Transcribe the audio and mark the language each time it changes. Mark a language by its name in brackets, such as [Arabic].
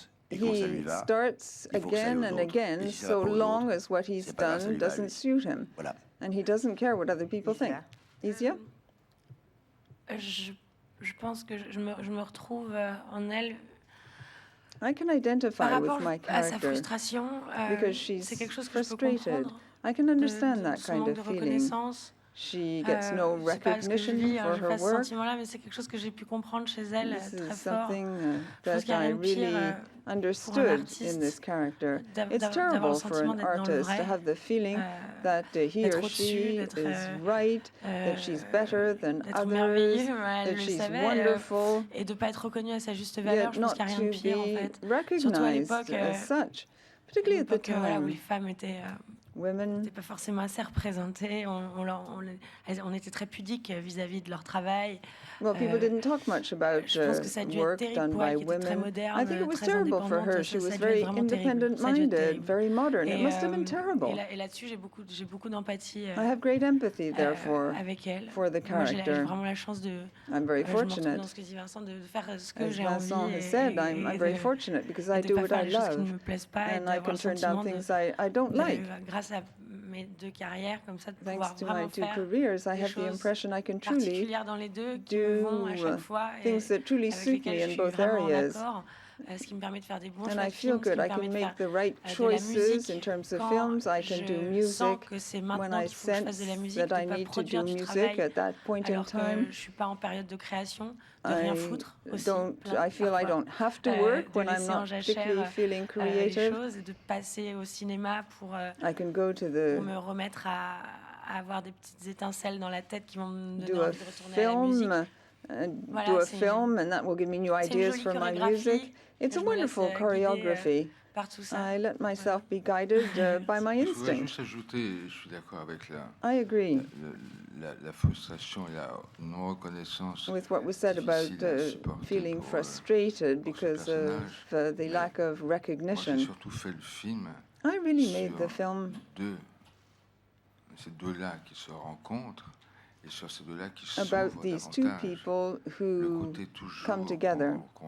[English] He starts again and again so long as what he's done doesn't suit him. And he doesn't care what other people think. Isia? [French] Je pense que je me retrouve en elle. [English] I can identify with my character because she's frustrated. I can understand that kind of feeling. She gets no recognition for her work. [French] C'est quelque chose que j'ai pu comprendre chez elle très fort. [English] That I really understood in this character. It's terrible for an artist to have the feeling that he or she is right, that she's better than others, that she's wonderful, [French] et de pas être reconnue à sa juste valeur. Je pense qu'il n'y a rien de pire en fait. Surtout à l'époque, [English] particularly at the time. [French] Où les femmes étaient n'étaient pas forcément assez représentées. On était très pudiques vis-à-vis de leur travail. [English] Well, people didn't talk much about work done by women. I think it was terrible for her. She was very independent-minded, very modern. It must have been terrible. [French] Et là-dessus, j'ai beaucoup d'empathie. [English] I have great empathy, therefore, [French] avec elle. [English] for the character. [French] J'ai vraiment la chance de. [English] I'm very fortunate. [French] Dans ce que dit Vincent, de faire ce que j'ai [English] envie. As Vincent has said, I'm very fortunate because I do what I love, and I can turn down things I don't like. [French] Grâce à mes deux carrières, comme ça, de pouvoir vraiment faire [English] careers, I have the impression I can truly do things that truly suit me in both areas. [French] Ce qui me permet de faire des bons [English] and I feel good. I can make the right choices in terms of films. I can do music when I sense that I need to do music at that point in time. [French] Je suis pas en période de création, de rien foutre aussi. [English] I feel I don't have to work when I'm not particularly feeling creative. [French] De passer au cinéma pour me remettre à avoir des petites étincelles dans la tête qui vont me donner envie de retourner à la musique. [English] Do a film, and that will give me new ideas for my music. It's a wonderful choreography. I let myself be guided by my instinct. [French] Je voudrais juste ajouter, je suis d'accord avec [English] I agree. [French] La frustration et la non-reconnaissance. [English] With what was said about feeling frustrated because of the lack of recognition. [French] J'ai surtout fait le film. [English] I really made the film. [French] Ces deux-là qui se rencontrent. [English] About these two people who come together.